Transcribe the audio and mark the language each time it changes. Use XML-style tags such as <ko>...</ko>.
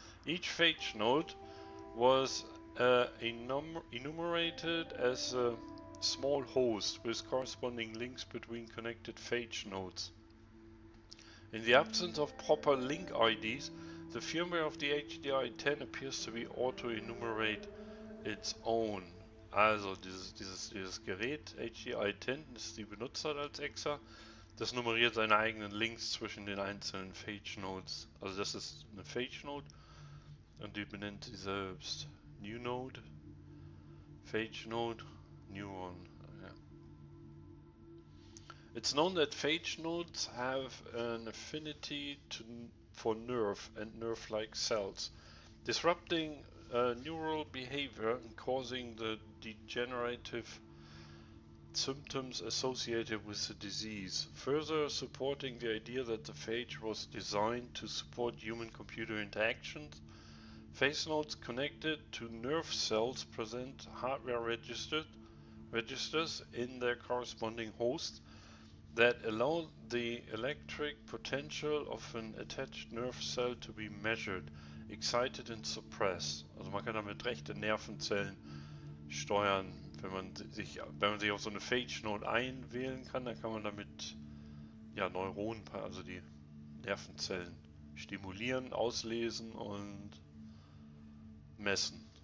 <en>Each phage node was enumerated as a small host with corresponding links between connected phage nodes. In the absence of proper link IDs, the firmware of the HDI-10 appears to be auto-enumerate its own.</en> <de>Also dieses Gerät HDI-10, das die benutzt hat als EXA, das nummeriert seine eigenen Links zwischen den einzelnen Phage Nodes. Also das ist eine Phage Node und die benennt sie selbst.</de> <en>New Node, Phage Node, New One. Yeah. It's known that phage nodes have an affinity for nerve and nerve-like cells, disrupting neural behavior and causing the degenerative symptoms associated with the disease, further supporting the idea that the phage was designed to support human-computer interactions. Phage nodes connected to nerve cells present hardware registers in their corresponding hosts that allow the electric potential of an attached nerve cell to be measured, excited and suppressed.</en> <de>Also man kann damit rechte Nervenzellen steuern. Wenn man sich auf so eine Phage Node einwählen kann, dann kann man damit ja Neuronen, also die Nervenzellen stimulieren, auslesen und messen.</de>